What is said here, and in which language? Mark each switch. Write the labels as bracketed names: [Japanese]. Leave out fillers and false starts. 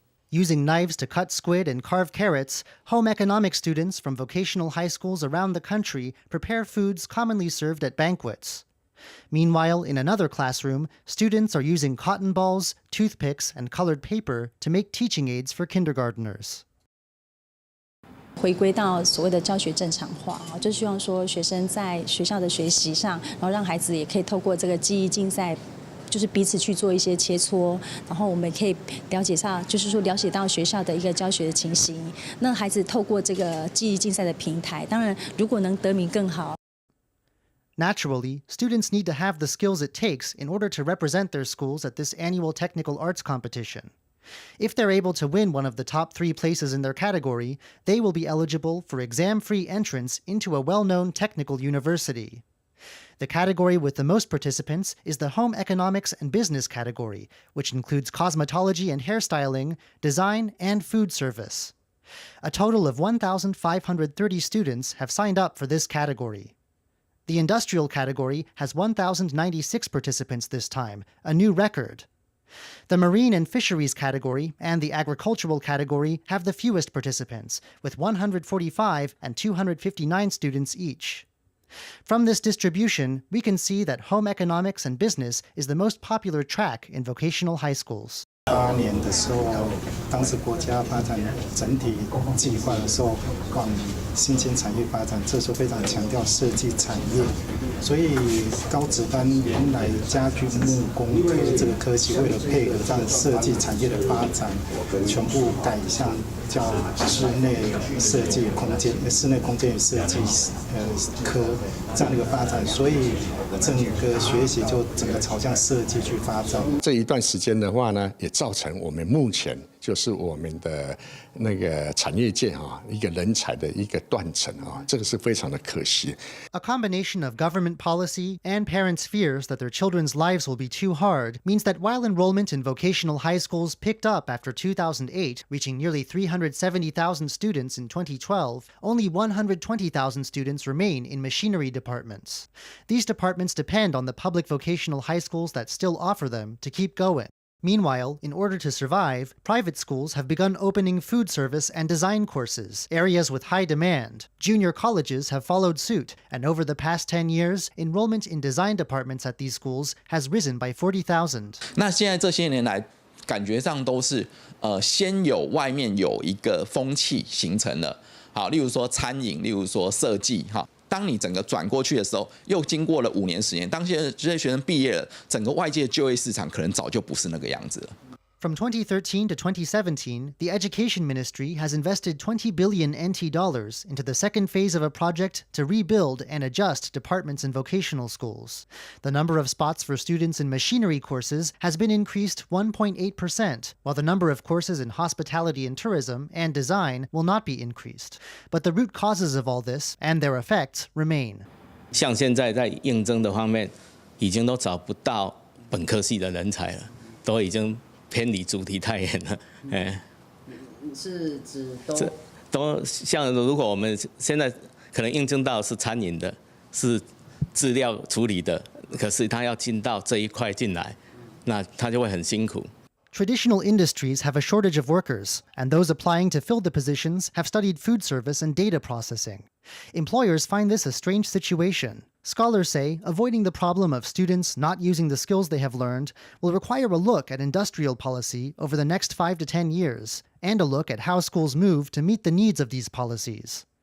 [English] Using knives to cut squid and carve carrots, home economics students from vocational high schools around the country prepare foods commonly served at banquets. Meanwhile, in another classroom, students are using cotton balls, toothpicks, and colored paper to make teaching aids for kindergarteners. [Chinese] 回归到所谓的教学正常化，就希望说学生在学校的学习上，然后让孩子也可以透过这个记忆竞赛。就是彼此去做一些切磋，然后我们可以了解到，就是说了解到学校的一个教学的情形。那孩子透过这个记忆竞赛的平台，当然如果能得名更好。 [English] Naturally, students need to have the skills it takes in order to represent their schools at this annual technical arts competition. If they're able to win one of the top 3 places in their category, they will be eligible for exam-free entrance into a well-known technical university. The category with the most participants is the Home Economics and Business category, which includes cosmetology and hairstyling, design, and food service. A total of 1,530 students have signed up for this category. The Industrial category has 1,096 participants this time, a new record. The Marine and Fisheries category and the Agricultural category have the fewest participants, with 145 and 259 students each. From this distribution, we can see that home economics and business is the most popular track in vocational high schools. [Chinese] 8年的时候，当时国家发展整体计划的时候，往新兴产业发展，这时候非常强调设计产业，所以高职班原来家具木工科这个科系，为了配合这样设计产业的发展，全部改向叫室内设计空间、室内空间设计科这样的一个发展，所以整个学习就整个朝向设计去发展。这一段时间的话呢，也造成我们目前就是我们的那个产业界一个人才的一个断层这个是非常的可惜。 [English] A combination of government policy and parents' fears that their children's lives will be too hard means that while enrollment in vocational high schools picked up after 2008, reaching nearly 370,000 students in 2012, only 120,000 students remain in machinery departments. These departments depend on the public vocational high schools that still offer them to keep going. Meanwhile, in order to survive, private schools have begun opening food service and design courses, areas with high demand. Junior colleges have followed suit, and over the past 10 years, enrollment in design departments at these schools has risen by 40,000. [Chinese] 那现在这些年来，感觉上都是先有外面有一个风气形成了，好，例如说餐饮，例如说设计，哈。当你整个转过去的时候，又经过了5年10年，当这些学生毕业了，整个外界就业市场可能早就不是那个样子了。 [English] From 2013 to 2017, the Education Ministry has invested 20 billion NT dollars into the second phase of a project to rebuild and adjust departments in vocational schools. The number of spots for students in machinery courses has been increased 1.8%, while the number of courses in hospitality and tourism and design will not be increased. But the root causes of all this and their effects remain. [Chinese] 像现在在应征的方面，已经都找不到本科系的人才了，都已经偏离主题太远了，是指都像如果我们现在可能应征到是餐饮的，是资料处理的，可是他要进到这一块进来，那他就会很辛苦。 [English] Traditional industries have a shortage of workers, and those applying to fill the positions have studied food service and data processing. Employers find this a strange situation. Scholars say avoiding the problem of students not using the skills they have learned will require a look at industrial policy over the next 5 to 10 years, and a look at how schools move to meet the needs of these policies.